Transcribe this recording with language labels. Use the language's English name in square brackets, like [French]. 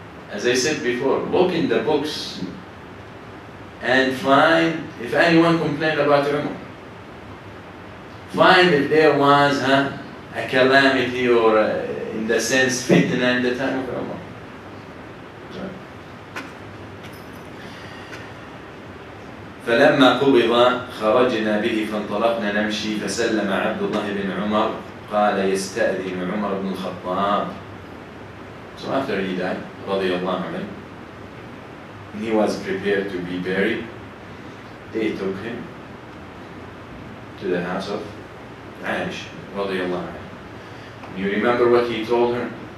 [English] As I said before, look in the books and find if anyone complained about Umar. Find if there was a calamity or in the sense fitna in the time of Umar. [Arabic] فلما قبض خرجنا به فانطلقنا نمشي فسلم عبد الله بن عمر قال يستأذن عمر بن الخطاب. [English] So after he died, [Arabic] رضي الله عنه, [English] he was prepared to be buried. They took him to the house of Aisha, [Arabic] رضي الله عنه. [English] You remember what he told her?